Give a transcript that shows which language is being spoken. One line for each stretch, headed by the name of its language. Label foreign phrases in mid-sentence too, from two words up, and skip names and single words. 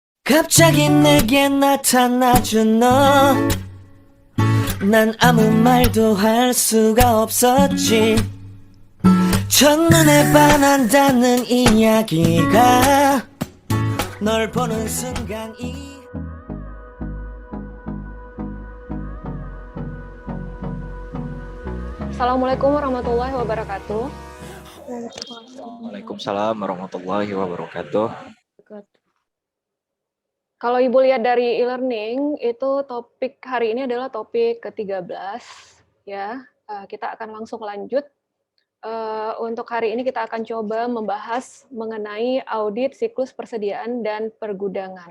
Korean: 갑자기 내게 나타나준 너. 난 아무 말도 할 수가 없었지. 첫눈에 반한다는 이야기가 널 보는 순간
Arabic: السلام عليكم ورحمة الله وبركاته. وعليكم السلام ورحمة الله وبركاته.
Indonesian: Kalau Ibu lihat dari e-learning, itu topik hari ini adalah topik ke-13 ya. Kita akan langsung lanjut. Untuk hari ini kita akan coba membahas mengenai audit siklus persediaan dan pergudangan.